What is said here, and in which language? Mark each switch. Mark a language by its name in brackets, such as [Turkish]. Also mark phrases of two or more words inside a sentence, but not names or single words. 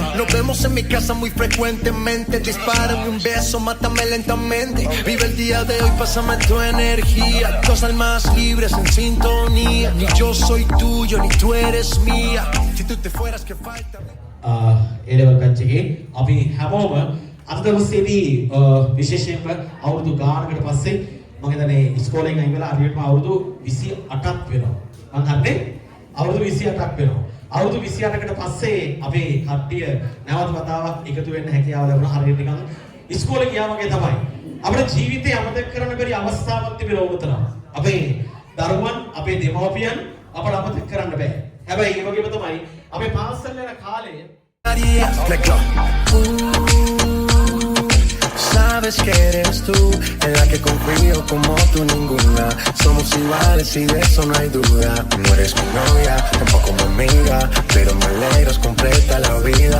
[Spanish] Nos vemos en mi casa muy frecuentemente. Dispárame un beso, mátame lentamente. Vive el día de hoy, pásame tu energía. Dos almas libres en sintonía. Ni yo soy tuyo, ni tú eres mía. Si tú te fueras, ¿qué falta? [Sinhala] A-level කච්චගේ අපි හැමෝම අද දවසේදී විශේෂයෙන්ම අවුරුදු ගානකට පස්සේ මම හිතන්නේ ඉස්කෝලෙන් අයින් වෙලා හරියටම අවුරුදු 28ක් වෙනවා. මම හන්නේ අවුරුදු 28ක් වෙනවා. අවුරුදු 28කට පස්සේ අපේ කට්ටිය නැවත වතාවක් එකතු වෙන්න හැකියාව ලැබුණා. හරියට නිකන් ඉස්කෝලේ ගියා වගේ තමයි. අපේ ජීවිතේ අමතක කරන්න බැරි අවස්ථාවක් තිබෙනවා උතන. අපේ දරුවන්, අපේ දෙමව්පියන් අපට අමතක කරන්න බෑ. හැබැයි ඒ වගේම තමයි අපේ පාසල් යන කාලේ [Spanish] Sabes que eres tú, en la que confío como tú ninguna. Somos iguales y de eso no hay duda. No eres mi novia, tampoco mi amiga, pero me alegras, completa la vida.